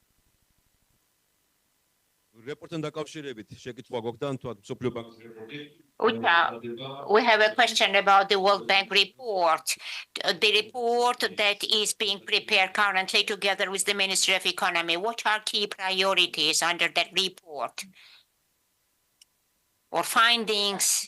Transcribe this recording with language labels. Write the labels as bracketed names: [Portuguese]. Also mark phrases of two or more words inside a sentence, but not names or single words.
[Georgian] რეპორტთან დაკავშირებით შეკითხვა გქონდა თუ მსოფლიო ბანკის რეპორტი? [English] Uta, we have a question about the World Bank report. The report that is being prepared currently together with the Ministry of Economy. What are key priorities under that report? Or findings?